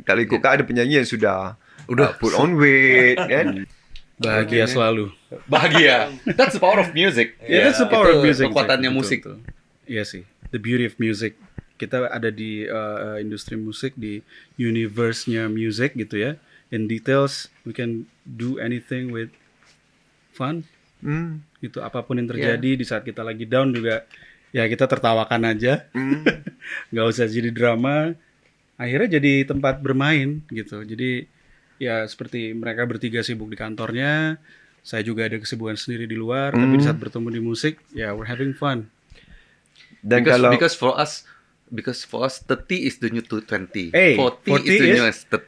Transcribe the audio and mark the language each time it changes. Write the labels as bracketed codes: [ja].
[ms] Kalau ikut kan ada penyanyi yang sudah [en] put on weight [ms] kan. Bahagia selalu. Bahagia. [en] That's the power of music. That's the power of music. [id] Kekuatannya musik. Iya sih. [en] The beauty of music. [id] Kita ada di industri musik, di universe-nya music gitu ya. [en] In details, we can do anything with fun. [id] Gitu, apapun yang terjadi di saat kita lagi down juga, ya kita tertawakan aja. Nggak usah jadi drama. Akhirnya jadi tempat bermain gitu. Jadi ya seperti mereka bertiga sibuk di kantornya, saya juga ada kesibukan sendiri di luar. Tapi di saat bertemu di musik, ya [en] we're having fun. [id] Dan [en] because for us 30 is the new 20. 40 is the new 30.